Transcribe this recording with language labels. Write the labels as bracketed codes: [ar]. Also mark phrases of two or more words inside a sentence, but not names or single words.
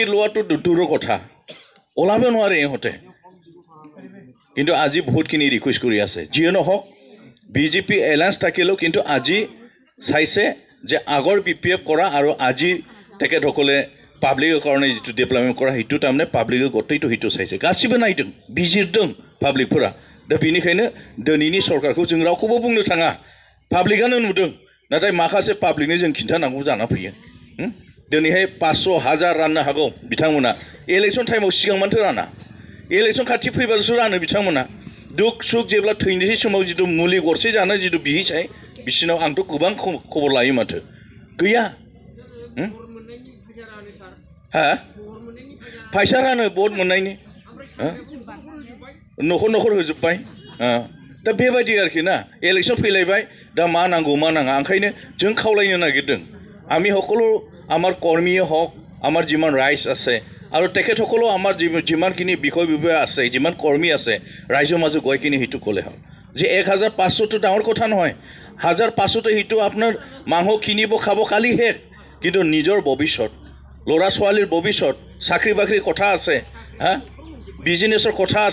[as] লোৱাটো দূৰৰ কথা ওলাব নোৱাৰে ইহঁতে কিন্তু আজি বহুতখিনি ৰিকুৱেষ্ট কৰি আছে যিয়ে নহওক বিজেপি এলায়েন্স থাকিলেও কিন্তু আজি চাইছে যে আগৰ বিপিএফ কৰা আৰু আজি তেখেতসকলে পাব্লিকৰ কাৰণে যেটো ডেভেলপমেণ্ট কৰা সেইটো তাৰমানে পাব্লিকে গোটেইটো সেইটো চাইছে [brx] গাसिबो नायदों बिजिरदों पाब्लिकफोरा दा बेनिखायनो दिनैनि सरकारखौ जों रावखौबो बुंनो थाङा पाब्लिकानो नुदों नाथाय माखासे पाब्लिकनो जों खिन्थानांगौ जाना फैयो दिनैहाय 500,000 राननो हागौ बिथांमोना इलेक्शन टाइमाव सिगां मानथो राना इलेक्शन खाथि फैबासो रानो बिथांमोना दुख सुख जेब्ला थैनोसै समाव जितु मुलि गरसे जानो जितु बिहिसाय बिसिनाव आंथ' गोबां खबर लायो माथो गैया फैसा रानो भट मोननायनि न'खर होजोब्बाय दा बेबायदि आरोखि ना इलेक्शन फैलायबाय दा मा नांगौ मा नाङा ओंखायनो जों खावलायनो नागिरदों [as] আমি সকলো আমাৰ কৰ্মীয়ে হওক আমাৰ যিমান ৰাইজ আছে আৰু তেখেতসকলো আমাৰ যিমানখিনি বিষয় আছে যিমান কৰ্মী আছে ৰাইজৰ মাজত গৈ কিনি সেইটো ক'লে হ'ল যে 1500টো ডাঙৰ কথা নহয় 1500টো সেইটো আপোনাৰ মাংস কিনিব খাব কালি শেষ কিন্তু নিজৰ ভৱিষ্যত ল'ৰা ছোৱালীৰ ভৱিষ্যত চাকৰি বাকৰিৰ কথা আছে বিজনেছৰ